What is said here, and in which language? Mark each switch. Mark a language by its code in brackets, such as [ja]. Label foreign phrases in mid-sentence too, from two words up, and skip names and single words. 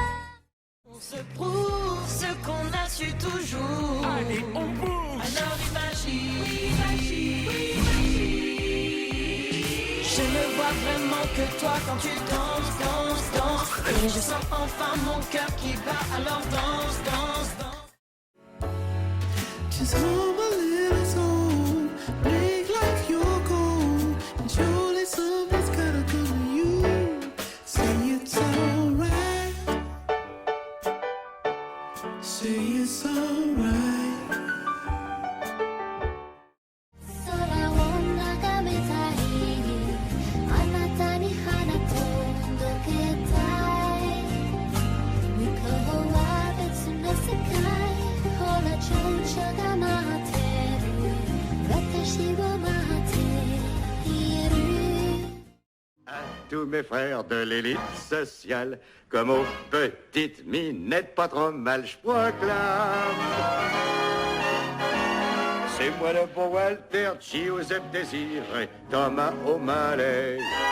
[fr] On se prouve ce qu'on a su toujours. Allez, on bouge. Alors imagine. Je ne vois vraiment que toi quand tu danses, danses, danses. Et je sens enfin mon cœur qui bat, alors danse, danse, danse. [en] Just hold a little soul, make like you're cold, and surely something's gotta come to you. Say it's alright. Say it's alright. [ja] 空を眺めたい、あなたに花届けたい。向こうは別の世界、ほら情緒が待ってる、私を待っている。 [fr] À tous mes frères de l'élite sociale, comme aux petites minettes pas trop mal, je proclame. C'est moi le bon Walter, Giuseppe Désiré, Thomas O'Malley.